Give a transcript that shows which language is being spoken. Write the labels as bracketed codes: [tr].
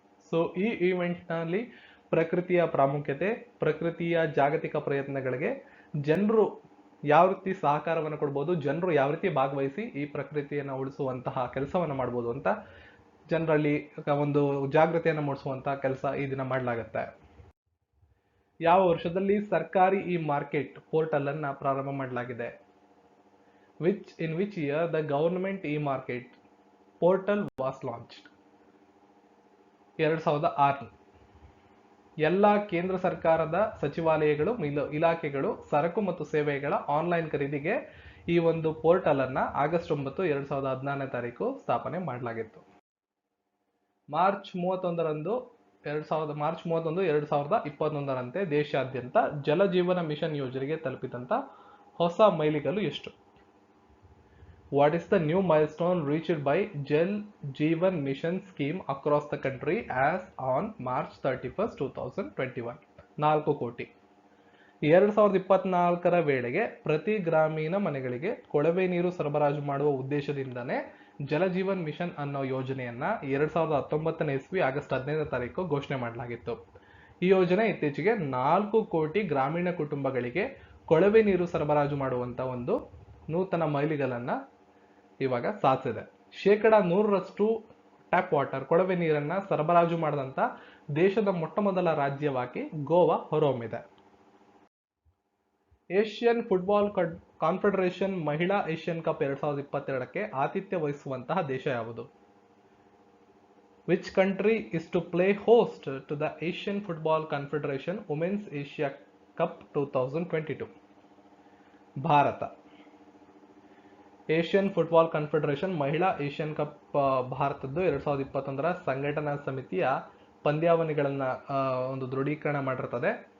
[kn] So ಈ event ನಲ್ಲಿ ಪ್ರಕೃತಿಯ ಪ್ರಾಮುಖ್ಯತೆ, ಪ್ರಕೃತಿಯ ಜಾಗತಿಕ ಪ್ರಯತ್ನಗಳಿಗೆ ಜನರು ಯಾವ ರೀತಿ ಸಹಕಾರವನ್ನು ಕೊಡ್ಬೋದು, ಜನರು ಯಾವ ರೀತಿ ಭಾಗವಹಿಸಿ ಈ ಪ್ರಕೃತಿಯನ್ನು ಉಳಿಸುವಂತಹ ಕೆಲಸವನ್ನ ಮಾಡ್ಬೋದು ಅಂತ ಜನರಲ್ಲಿ ಒಂದು ಜಾಗೃತಿಯನ್ನು ಮೂಡಿಸುವಂತಹ ಕೆಲಸ ಈ ದಿನ ಮಾಡಲಾಗುತ್ತೆ. ಯಾವ ವರ್ಷದಲ್ಲಿ ಸರ್ಕಾರಿ ಇ ಮಾರ್ಕೆಟ್ ಪೋರ್ಟಲ್ ಅನ್ನ ಪ್ರಾರಂಭ ಮಾಡಲಾಗಿದೆ? [en] in which year the government e-market portal was launched? 2006. [kn] ಎಲ್ಲ ಕೇಂದ್ರ ಸರ್ಕಾರದ ಸಚಿವಾಲಯಗಳು ಇಲಾಖೆಗಳು ಸರಕು ಮತ್ತು ಸೇವೆಗಳ ಆನ್ಲೈನ್ ಖರೀದಿಗೆ ಈ ಒಂದು ಪೋರ್ಟಲ್ ಅನ್ನ ಆಗಸ್ಟ್ 9, 2016 ಸ್ಥಾಪನೆ ಮಾಡಲಾಗಿತ್ತು. ಮಾರ್ಚ್ 31, 2021ರಂತೆ ದೇಶಾದ್ಯಂತ ಜಲ ಜೀವನ ಮಿಷನ್ ಯೋಜನೆಗೆ ತಲುಪಿದಂತ ಹೊಸ ಮೈಲಿಗಲ್ಲು ಎಷ್ಟು? [en] What is the new milestone reached by Jal Jeevan Mission scheme across the country as on March 31st, 2021? [kn] 4 ಕೋಟಿ. 2024ರ ವೇಳೆಗೆ ಪ್ರತಿ ಗ್ರಾಮೀಣ ಮನೆಗಳಿಗೆ ಕೊಳವೆ ನೀರು ಸರಬರಾಜು ಮಾಡುವ ಉದ್ದೇಶದಿಂದನೇ ಜಲಜೀವನ್ ಮಿಷನ್ ಅನ್ನೋ ಯೋಜನೆಯನ್ನ 2019ನೇ ಇಸ್ವಿ ಆಗಸ್ಟ್ 15 ಘೋಷಣೆ ಮಾಡಲಾಗಿತ್ತು. ಈ ಯೋಜನೆ ಇತ್ತೀಚೆಗೆ 4 ಕೋಟಿ ಗ್ರಾಮೀಣ ಕುಟುಂಬಗಳಿಗೆ ಕೊಳವೆ ನೀರು ಸರಬರಾಜು ಮಾಡುವಂತ ಒಂದು ನೂತನ ಮೈಲಿಗಲನ್ನ ಇವಾಗ ಸಾಧಿಸಿದೆ. 100% ಟ್ಯಾಪ್ ವಾಟರ್ ಕೊಳವೆ ನೀರನ್ನ ಸರಬರಾಜು ಮಾಡಿದಂತ ದೇಶದ ಮೊಟ್ಟಮೊದಲ ರಾಜ್ಯವಾಗಿ ಗೋವಾ ಹೊರಹೊಮ್ಮಿದೆ. ಏಷ್ಯನ್ ಫುಟ್ಬಾಲ್ ಕಾನ್ಫೆಡರೇಷನ್ ಮಹಿಳಾ ಏಷ್ಯನ್ ಕಪ್ 2022ಕ್ಕೆ ಆತಿಥ್ಯ ವಹಿಸುವಂತಹ ದೇಶ ಯಾವುದು? [en] Which country is to play host to the Asian Football Confederation Women's Asia Cup 2022? [kn] Bharat. Asian football confederation ಮಹಿಳಾ ಏಷ್ಯನ್ ಕಪ್ ಭಾರತದ್ದು 2021ರ ಸಂಘಟನಾ ಸಮಿತಿಯ ಪಂದ್ಯಾವಳಿಗಳನ್ನ ಒಂದು ದೃಢೀಕರಣ ಮಾಡಿರ್ತದೆ.